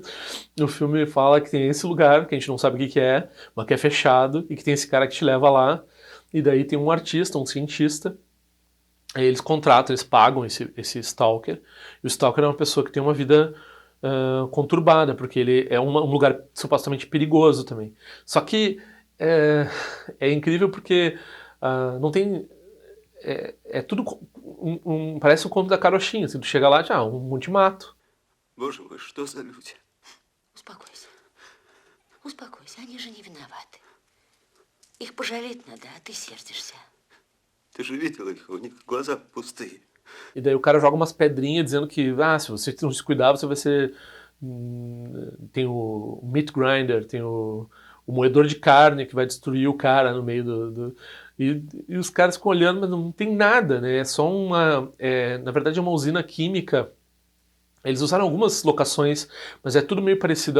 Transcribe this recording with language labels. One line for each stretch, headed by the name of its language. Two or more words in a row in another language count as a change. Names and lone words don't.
Portuguese: O filme fala que tem esse lugar, que a gente não sabe o que é, mas que é fechado, e que tem esse cara que te leva lá, e daí tem um artista, um cientista, aí eles contratam, eles pagam esse Stalker, e o Stalker é uma pessoa que tem uma vida conturbada, porque ele é um lugar supostamente perigoso também. Só que é incrível porque não tem... É tudo... parece um conto da carochinha. Assim, tu chega lá, já, um monte de mato.
Russian: Боже мой, что за люди? Успокойся. Успокойся, они же не виноваты. Их пожалеть надо, а ты сердишься. Ты же видела их, у них глаза пустые.
Portuguese: E daí o cara joga umas pedrinhas dizendo que se você não se cuidar, você vai ser... tem o
English: meat grinder,
Portuguese: tem o moedor de carne que vai destruir o cara no meio e os caras ficam olhando, mas não tem nada, né? É só na verdade é uma usina química Eles usaram algumas locações, mas é tudo meio parecido.